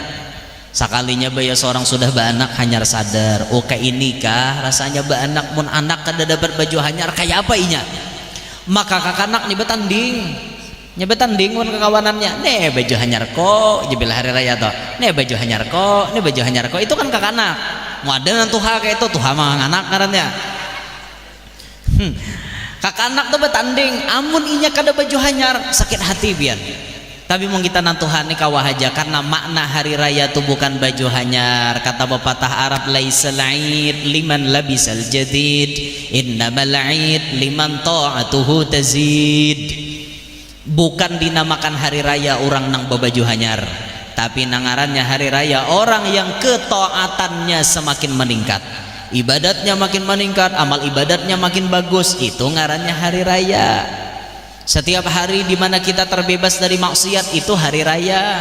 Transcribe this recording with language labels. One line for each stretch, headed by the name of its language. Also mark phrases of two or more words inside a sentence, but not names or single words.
Banjar: Sakalinya baya seorang sudah beranak hanyar sadar, oh kayak ini kah rasanya beranak, mun anak kada dapat baju hanyar kayak apa inya, maka kakanak nih betanding nyebetan dingun kekawanannya, nih baju hanyar kok jebil hari raya toh, nih baju hanyar kok, nih baju hanyar kok, itu kan kakak anak mau ada nan tuha kayak itu tuha mah anak ngarannya. Kakak anak tuh betanding amun inya kada baju hanyar sakit hati biar, tapi mau kita nantuhan nih kawah aja karena makna hari raya tuh bukan baju hanyar. Kata pepatah Arab,
Arabic: ليس العيد لمن لبس الجديد إنما العيد لمن طاعته تزيد.
Banjar: Bukan dinamakan hari raya orang nang babaju hanyar, tapi nangarannya hari raya orang yang ketaatannya semakin meningkat, ibadatnya makin meningkat, amal ibadatnya makin bagus, itu ngarannya hari raya.
Indonesian: Setiap hari dimana kita terbebas dari maksiat itu hari raya.